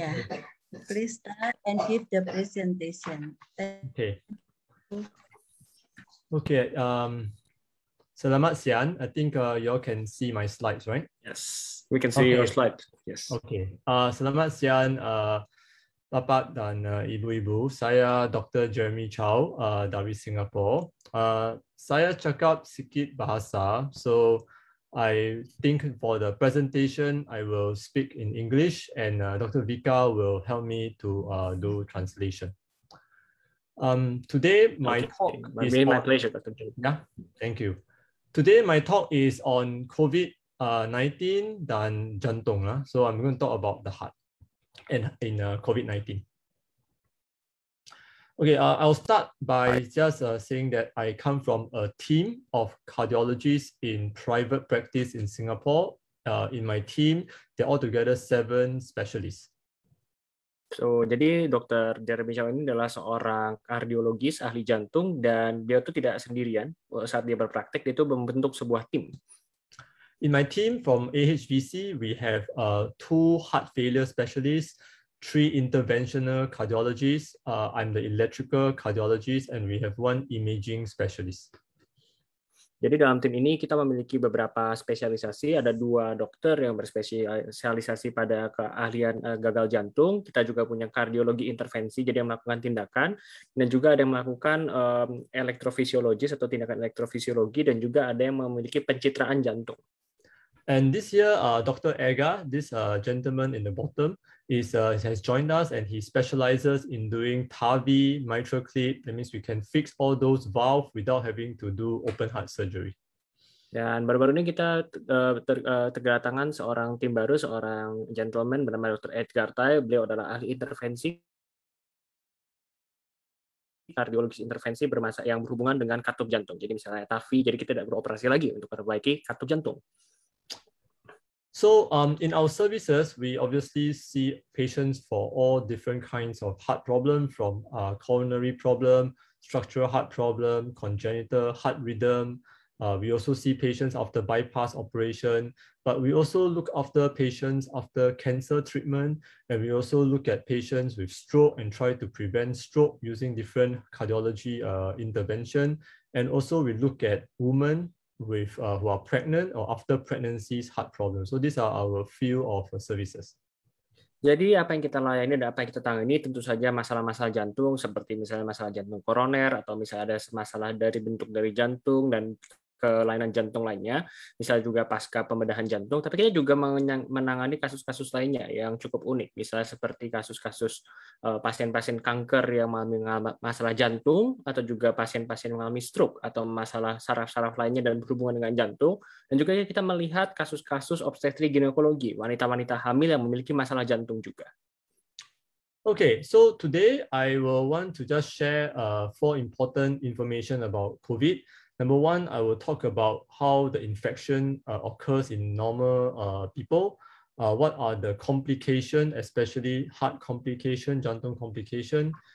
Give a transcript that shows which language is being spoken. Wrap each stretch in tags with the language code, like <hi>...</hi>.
<en>Ya, please start and give the presentation. Okay. Okay.</en> <id>Selamat siang.</id> <en>I think you all can see my slides, right? Yes, we can see your slide. Yes.</en> <id>Okay. Selamat siang Bapak dan Ibu-Ibu, saya Dr. Jeremy Chow dari Singapura.</id> <ms>Saya cakap sikit bahasa,</ms> <en>so I think for the presentation, I will speak in English and Dr. Vika will help me to do translation. Today, my talk is my pleasure, Dr. Jeremy. Yeah, thank you. Today, my talk is on COVID-19</en> <id>dan jantung.</id> <en>So I'm going to talk about the heart and in COVID-19. Okay, I'll start by just saying that I come from a team of cardiologists in private practice in Singapore. In my team, they're altogether 7 specialists.</en> <id>So, jadi Dr. Jeremy Chow ini adalah seorang kardiologis ahli jantung dan dia itu tidak sendirian saat dia berpraktek, dia itu membentuk sebuah tim.</id> <en>In my team from AHVC, we have 2 heart failure specialists, 3 interventional cardiologists. I'm the electrical cardiologist, and we have 1 imaging specialist.</en> <id>Jadi dalam tim ini kita memiliki beberapa spesialisasi, ada 2 dokter yang berspesialisasi pada keahlian gagal jantung. Kita juga punya kardiologi intervensi, jadi yang melakukan tindakan, dan juga ada yang melakukan elektrofisiologis atau tindakan elektrofisiologi, dan juga ada yang memiliki pencitraan jantung.</id> <en>And this year, Dr. Ega, this gentleman in the bottom, has joined us, and he specializes in doing TAVI, mitral clip. That means we can fix all those valves without having to do open heart surgery.</en> <id>Dan baru-baru ini kita kedatangan seorang tim baru, seorang gentleman bernama Dr. Edgar Tai. Beliau adalah ahli intervensi, kardiologis intervensi yang berhubungan dengan katup jantung. Jadi misalnya TAVI, jadi kita tidak beroperasi lagi untuk memperbaiki katup jantung.</id> <en>So in our services, we obviously see patients for all different kinds of heart problems, from coronary problem, structural heart problem, congenital heart rhythm. We also see patients after bypass operation, but we also look after patients after cancer treatment, and we also look at patients with stroke and try to prevent stroke using different cardiology intervention. And also we look at women with who are pregnant or after pregnancy's heart problems. So these are our field of services.</en> <id>Jadi apa yang kita layani dan apa yang kita tangani tentu saja masalah-masalah jantung, seperti misalnya masalah jantung koroner, atau misalnya ada masalah dari bentuk dari jantung dan kelainan jantung lainnya, misalnya juga pasca pembedahan jantung. Tapi kita juga menangani kasus-kasus lainnya yang cukup unik, misalnya seperti kasus-kasus pasien-pasien kanker yang mengalami masalah jantung, atau juga pasien-pasien yang mengalami stroke atau masalah saraf-saraf lainnya dan berhubungan dengan jantung. Dan juga kita melihat kasus-kasus obstetri ginekologi, wanita-wanita hamil yang memiliki masalah jantung juga.</id> <en>Okay, so today I will want to just share 4 important information about COVID. Number 1, I will talk about how the infection occurs in normal people. What are the complications, especially heart complication, jantung complication.</en>